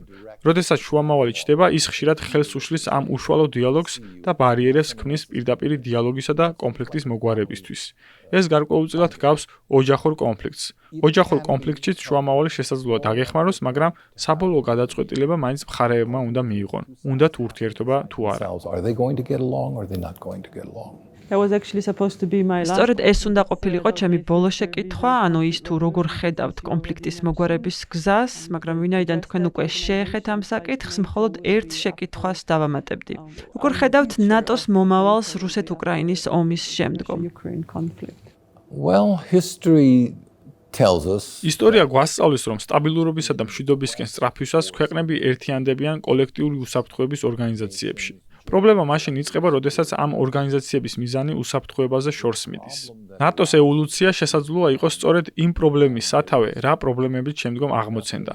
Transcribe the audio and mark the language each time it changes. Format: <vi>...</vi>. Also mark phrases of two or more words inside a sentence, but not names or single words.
<ka>როდესაც შუამავალი ჩდება, ის ხშირად ხელს უშლის ამ უშუალო დიალოგს და ბარიერებს ქმნის პირდაპირ დიალოგისა და კონფლიქტის მოგვარებისთვის. ეს გარკვეულწილად გავს ოჯახურ კონფლიქტს. ოჯახურ კონფლიქტშიც შუამავალი შესაძლოა დაგეხმაროს, მაგრამ საბოლოო გადაწყვეტილება მაინც მხარეებმა უნდა მიიღონ. უნდათ ურთიერთობა თუ არა.</ka> <en>Are they going to get along or are they not going to get along? That was actually supposed to be my last.</en> <ka>სწორედ ეს უნდა ყოფილიყო ჩემი ბოლო შეკითხვა, ანუ ის თუ როგორ ხედავთ კონფლიქტის მოგვარების გზას, მაგრამ ვინაიდან თქვენ უკვე შეეხეთ ამ საკითხს, მხოლოდ ერთ შეკითხვას დავამატებდი. როგორ ხედავთ ნატოს მომავალს რუსეთ-უკრაინის ომის შემდგომ?</ka> <en>Ukraine conflict. Well, history tells us</en> <ka>ისტორია გვასწავლის, რომ სტაბილურობისა და მშვიდობისკენ სწრაფვისას ქვეყნები ერთიანდებიან კოლექტიური უსაფრთხოების ორგანიზაციებში. პრობლემა მაშინ იწყება, როდესაც ამ ორგანიზაციების მიზანი უსაფრთხოებაზე შორს მიდის. ნატოს ევოლუცია შესაძლოა იყოს სწორედ იმ პრობლემის სათავე, რა პრობლემებით შემდგომ აღმოცენდა.</ka>